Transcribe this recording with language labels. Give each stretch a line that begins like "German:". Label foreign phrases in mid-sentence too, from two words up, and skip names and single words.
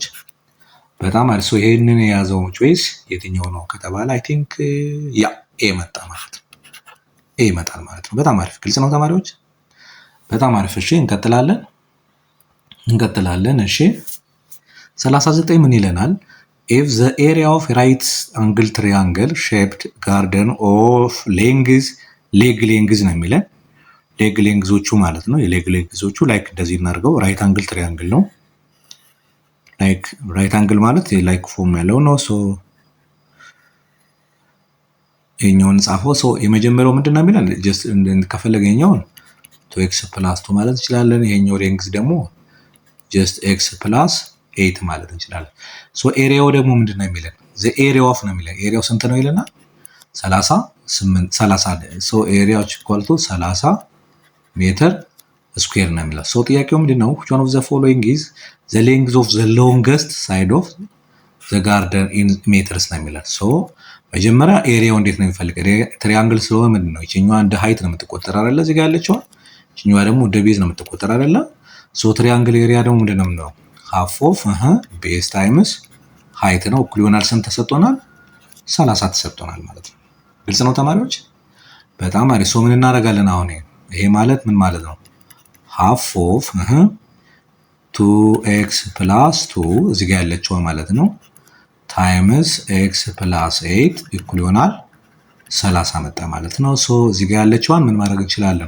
Amharic: በጣም አሪፍ። ሶ ይሄንን የያዘው ቾይስ የትኛው ነው ከተባለ
English: I think
Amharic: ያ ኤ መጣ ማለት ነው። ኤ ይመጣል ማለት ነው። በጣም አሪፍ። ግልጽ ነው ተማሪዎች? በጣም አሪፍ። እሺ እንቀጥላለን። እሺ 39 ምን ይለናል?
English: if the area of right angle triangle shaped garden of leg length
Amharic: ነው የሚለን።
English: leg lengths
Amharic: ማለት ነው።
English: leg lengths like
Amharic: እንደዚህ እናድርገው።
English: right angle triangle
Amharic: ነው።
English: like right angle
Amharic: ማለት
English: like form
Amharic: ያለው ነው። ሶ ይሄኛውን ጻፈው። ሶ የመጀመሪያው ምንድነው የሚለን? ጀስት ከፈለገኛውን 2x + 2 ማለት እንችላለን። ይሄኛው ሌንግዝ ደግሞ ጀስት x + 8 ማለት እንችላለን። ሶ ኤሪያው ደግሞ ምንድነው የሚለን?
English: the area of
Amharic: ነው የሚለን። ኤሪያው ስንት ነው ይለና 30 ሶ ኤሪያው
English: equal to
Amharic: 30
English: meter square
Amharic: ነው የሚለው። ሶ ጥያቄው ምንድነው?
English: which one of the following is the length of the longest side of the garden in meters
Amharic: ነው የሚለው። ሶ መጀመሪያ ኤሪያው እንዴት ነው የሚፈልገው? ትሪያንግል ስለሆነ ምንድነው ይችኛዋ እንደ ሃይት ነው የምትቆጠር አይደለ? እዚህ ጋር ያለችው ይችኛዋ ደግሞ እንደ ቤዝ ነው የምትቆጠር አይደለ? ሶ ትሪያንግል ኤሪያ ደግሞ ምንድነው?
English: half of base times
Amharic: ሃይት ነው እኩል ይሆናል ስንት ተሰጥቶናል? 30 ተሰጥቶናል ማለት ነው። ግልጽ ነው ተማሪዎች? በጣም አሪፍ። ምን እናደርጋለን አሁን? ይሄ ማለት ምን ማለት ነው?
English: half of
Amharic: 2x + 2 እዚህ ጋር ያለችው ማለት ነው ታይምስ x + 8 እኩል ይሆናል 30 መጣ ማለት ነው። ሶ እዚህ ጋር ያለችዋን ምን ማድረግ እንችላለን?